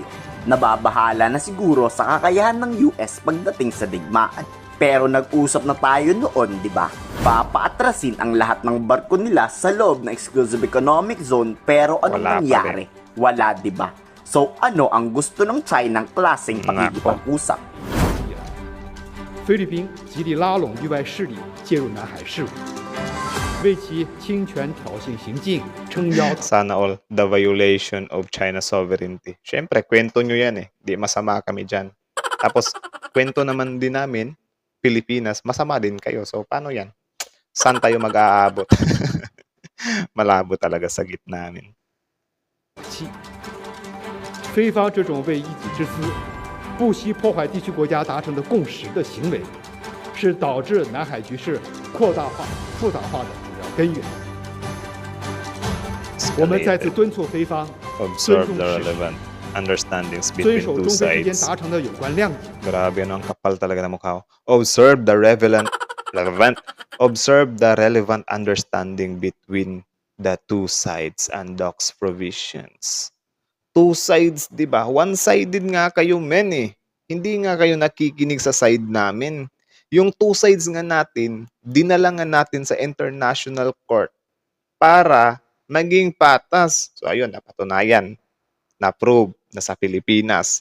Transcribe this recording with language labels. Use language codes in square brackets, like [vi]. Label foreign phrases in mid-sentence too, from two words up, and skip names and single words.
[tl] Nababahala na siguro sa kakayahan ng US pagdating sa digmaan. Pero nag-usap na tayo noon, di ba? Papaatrasin ang lahat ng barko nila sa loob ng [en] exclusive economic zone, [tl] pero anong nangyari? Wala, di ba? So ano ang gusto ng China ng klaseng pakikipag-usap? [zh] 菲律宾极力拉拢域外势力介入南海事务，为其侵权挑衅行径撑腰。 [en] Sana all the violation of China's sovereignty. [tl] Siyempre, kwento nyo yan eh. Di masama kami dyan. Tapos, kwento naman din namin, Pilipinas, masama din kayo. So, paano yan? Saan tayo mag-aabot? Malabo talaga sa gitna namin. [zh] 非方这种为一己之私不惜破坏地区国家达成的共识的行为，是导致南海局势扩大化、复杂化的主要根源。我们再次敦促菲方 [en] Observe the relevant understandings [zh] 遵 [en] between [zh] 守 [en] two [zh] 中菲之间 [en] sides. [zh] 达成的有关谅解。 [tl] Grabe, ang kapal talaga ng mukha ko. [en] Observe the relevant understanding between the two sides and docs provisions. Two sides, [tl] di ba? One-sided nga kayo, men eh. Hindi nga kayo nakikinig sa side namin. Yung [en] two sides [tl] nga natin, dinala nga natin sa international court para maging patas. So ayun, napatunayan. Na-prove na sa Pilipinas.